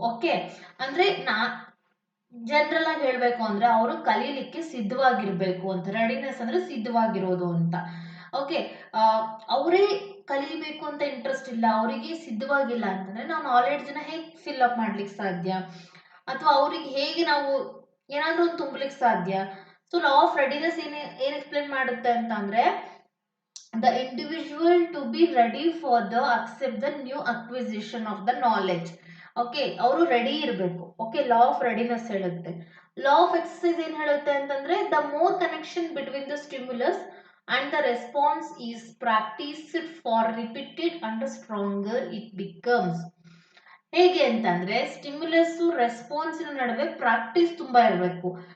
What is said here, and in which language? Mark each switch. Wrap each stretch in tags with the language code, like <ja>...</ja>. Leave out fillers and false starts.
<kn>Okay, ಅಂದ್ರೆ general ಆಗಿ ಹೇಳ್ಬೇಕು ಅಂದ್ರೆ ಅವರು ಕಲೀಲಿಕ್ಕೆ ಸಿದ್ಧವಾಗಿರ್ಬೇಕು ಅಂತ. ರೆಡಿನೆಸ್ ಅಂದ್ರೆ ಸಿದ್ಧವಾಗಿರೋದು ಅಂತ. ಓಕೆ, ಅವರೇ ಕಲಿಬೇಕು ಅಂತ ಇಂಟ್ರೆಸ್ಟ್ ಇಲ್ಲ, ಅವರಿಗೆ ಸಿದ್ಧವಾಗಿಲ್ಲ ಅಂತಂದ್ರೆ ನಾವು ನಾಲೆಡ್ಜ್ ನ ಹೇಗೆ ಫಿಲ್ ಅಪ್ ಮಾಡ್ಲಿಕ್ಕೆ ಸಾಧ್ಯ, ಅಥವಾ ಅವ್ರಿಗೆ ಹೇಗೆ ನಾವು ಏನಾದ್ರೂ ಒಂದು ತುಂಬಲಿಕ್ಕೆ ಸಾಧ್ಯ. ಸೊ ಲಾ ಆಫ್ ರೆಡಿನೆಸ್ ಏನ್ ಎಕ್ಸ್ಪ್ಲೇನ್ ಮಾಡುತ್ತೆ ಅಂತ ಅಂದ್ರೆ</kn> <en>the individual to be ready for the accept the new acquisition of the knowledge.</en> <kn>Okay, ಅವರು ರೆಡಿ ಇರಬೇಕು. ಓಕೆ, ಲಾ ಆಫ್ ರೆಡಿನೆಸ್ ಹೇಳುತ್ತೆ. ಲಾ ಆಫ್ ಎಕ್ಸರ್ಸೈಸ್ ಏನ್ ಹೇಳುತ್ತೆ ಅಂತಂದ್ರೆ</kn> <en>The more connection between the stimulus and the response is practised for repeated and stronger it becomes.</en> <kn>ಹೇಗೆ ಅಂತಂದ್ರೆ stimulus response ನಡುವೆ practice ತುಂಬಾ ಇರಬೇಕು.</kn>